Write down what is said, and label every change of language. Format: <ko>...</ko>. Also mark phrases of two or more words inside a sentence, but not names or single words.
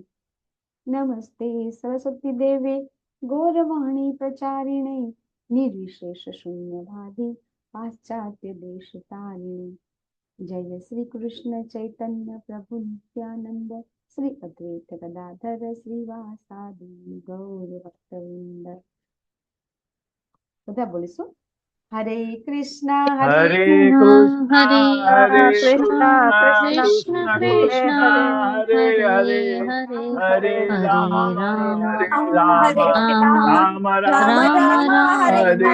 <sa>नमस्ते सरस्वती देवे गौरवाणी प्रचारिणे निर्विशेष शून्यवादी पाश्चात्य देशतारिणे। जय श्री कृष्ण चैतन्य प्रभु नित्यानंद श्री अद्वैत गदाधर श्रीवासादि गौर भक्तवृंद।</sa> <gu>બધા બોલીશું</gu> <sa>હરે કૃષ્ણ હરે હરે કૃષ્ણ હરે હરે કૃષ્ણ, કૃષ્ણ કૃષ્ણ કૃષ્ણ હરે હરે હરે રામ રામ, હરે રામ રામ રામ રામ રામ હરે</sa>